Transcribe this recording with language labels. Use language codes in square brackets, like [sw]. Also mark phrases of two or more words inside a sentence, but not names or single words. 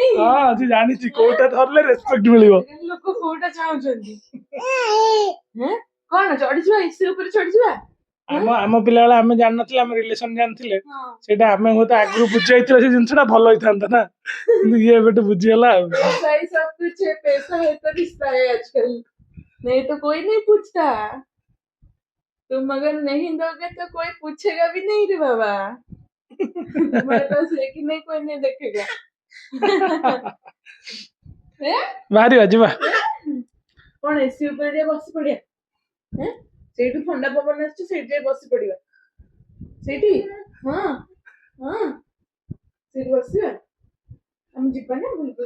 [or] ହଁ, ସେ ଜାଣିଛି କୋଉଟା ଧରିଲେ ରେସ୍ପେକ୍ଟ ମିଳିବ। ଲୋକ କୋଉଟା ଚାହୁଁଛନ୍ତି? କଣ ଚଢିଯିବା, ଏସି ଉପରେ ଚଢିଯିବା? ଆମ ପିଲାବେଳେ ଆମେ ଜାଣିନଥିଲେ, ଆମେ ରିଲେସନ ଜାଣିଥିଲେ, ସେଇଟା ଆମେ ହୁଏତ ଆଗରୁ ବୁଝି ଯାଇଥିଲେ, ସେ ଜିନିଷଟା ଭଲ ହେଇଥାନ୍ତା ନା। କିନ୍ତୁ ଇଏ ଏବେଠୁ ବୁଝିଗଲା ଆଉ। [hi] भाई सब कुछ है, पैसा है तो रिश्ता है आजकल, नहीं तो कोई नहीं पूछता। तुम अगर नहीं दोगे तो कोई पूछेगा भी नहीं रे बाबा। तुम्हारे पास है कि नहीं कोई नहीं देखेगा। [or] ବାହାରିବା ଯିବା। କଣ ଏସି ଉପରେ ଟିକେ ବସି ପଡିଆ, ସେଇଠୁ ଥଣ୍ଡା ପବନ ଆସୁଛି, ସେଇଠି ଯାଇ ବସି ପଡିବା। ସେଇଠି ହଁ ହଁ ସେଇଠି ବସିବା, ଆମେ ଯିବା ନା ବୁଲବୁଲ।